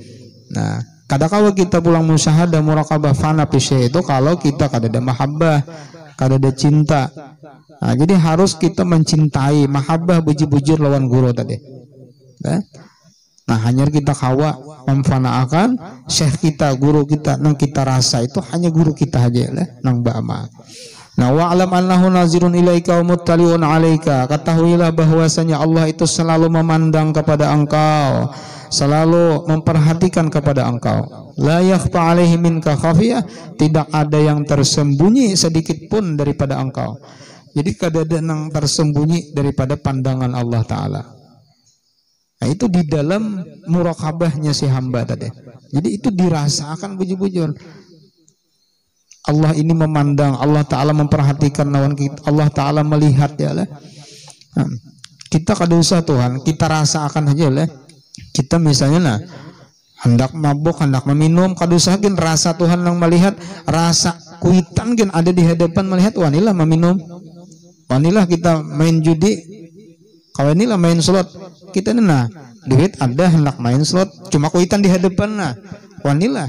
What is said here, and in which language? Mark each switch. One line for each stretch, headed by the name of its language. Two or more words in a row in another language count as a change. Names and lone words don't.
Banjar: Nah, kadakawa kita pulang musyahadah murakabah fana pisya itu kalau kita kada ada mahabbah, kada ada cinta. Nah, jadi harus kita mencintai mahabbah bujur-bujur lawan guru tadi. Nah, hanya kita kawa memfanaakan Syekh kita, guru kita, nang kita rasa itu hanya guru kita aja lah, nang ba'ama. Nah,
Arabic: واعلم أنه ناظر إليك ومطلع عليك.
Banjar: Ketahuilah bahwasanya Allah itu selalu memandang kepada engkau, selalu memperhatikan kepada engkau.
Arabic: لا يخفى عليه منك خافية,
Banjar: tidak ada yang tersembunyi sedikit pun daripada engkau. Jadi kada ada yang tersembunyi daripada pandangan Allah Taala. Nah, itu di dalam murakabahnya si hamba tadi. Jadi itu dirasakan bujur-bujur. Allah ini memandang, Allah Ta'ala memperhatikan lawan kita, Allah Ta'ala melihat ya lah. Kita kada usah Tuhan, kita rasakan aja lah. Kita misalnya nah, hendak mabuk, hendak meminum, kada usah gin rasa Tuhan yang melihat, rasa kuitan gin ada di hadapan melihat, wanilah meminum, wanilah kita main judi, kawanilah main slot, kita nah duit ada hendak main slot, cuma kuitan di hadapan nah, wanilah.